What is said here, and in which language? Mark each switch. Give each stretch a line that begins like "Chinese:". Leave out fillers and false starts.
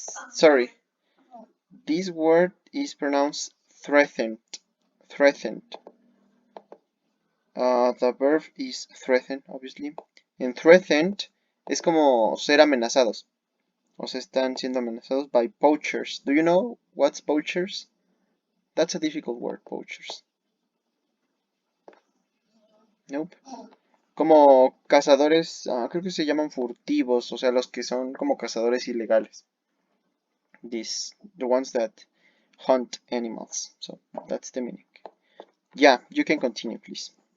English: Sorry, this word is pronounced threatened. Threatened. The verb is threatened, obviously.
Spanish: And threatened es como ser amenazados. O sea, están siendo amenazados
English: by poachers. Do you know what's poachers? That's a difficult word, poachers. Nope.
Spanish: Como cazadores, creo que se llaman furtivos, o sea, los que son como cazadores ilegales.
English: The ones that hunt animals. So that's the meaning. Yeah, you can continue, please.